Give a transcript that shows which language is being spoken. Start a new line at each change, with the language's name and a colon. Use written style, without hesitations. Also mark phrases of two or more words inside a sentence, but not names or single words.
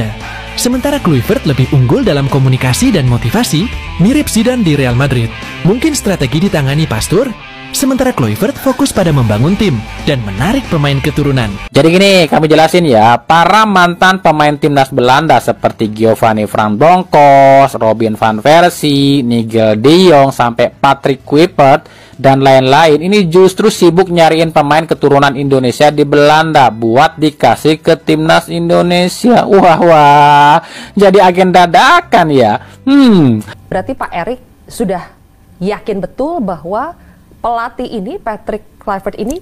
Indonesian: Sementara Kluivert lebih unggul dalam komunikasi dan motivasi, mirip Zidane di Real Madrid. Mungkin strategi ditangani Pastoor, sementara Kluivert fokus pada membangun tim dan menarik pemain keturunan. Jadi gini, kami jelasin ya, para mantan pemain timnas Belanda seperti Giovanni Van Bronckhorst, Robin van Persie, Nigel de Jong, sampai Patrick Kluivert dan lain-lain ini justru sibuk nyariin pemain keturunan Indonesia di Belanda buat dikasih ke timnas Indonesia. Wah, jadi agen dadakan ya. Berarti Pak Erik sudah yakin betul bahwa pelatih ini, Patrick Kluivert ini